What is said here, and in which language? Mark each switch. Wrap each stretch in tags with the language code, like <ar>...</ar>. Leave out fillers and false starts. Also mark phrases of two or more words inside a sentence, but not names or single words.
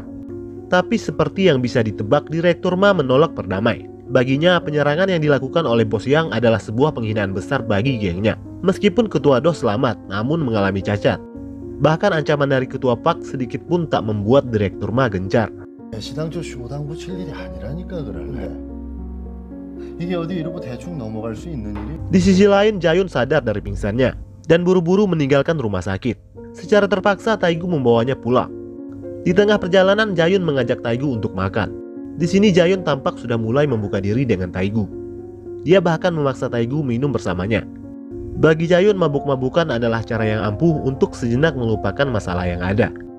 <id>Tapi seperti yang bisa ditebak, Direktur Ma menolak berdamai. Baginya, penyerangan yang dilakukan oleh Bos Yang adalah sebuah penghinaan besar bagi gengnya. Meskipun Ketua Do selamat, namun mengalami cacat. Bahkan ancaman dari Ketua Park sedikit pun tak membuat Direktur Ma gencar.</id> <ko>시당초 쇼당 붙일 일이 아니라니까 그래. 이게 어디 이러고 대충 넘어갈 수 있는 일이?</ko> <id>Di sisi lain, Jayun sadar dari pingsannya dan buru-buru meninggalkan rumah sakit. Secara terpaksa, Taegu membawanya pulang. Di tengah perjalanan, Jayun mengajak Taegu untuk makan. Di sini Jayun tampak sudah mulai membuka diri dengan Taegu. Dia bahkan memaksa Taegu minum bersamanya. Bagi Jayun, mabuk-mabukan adalah cara yang ampuh untuk sejenak melupakan masalah yang ada.</id>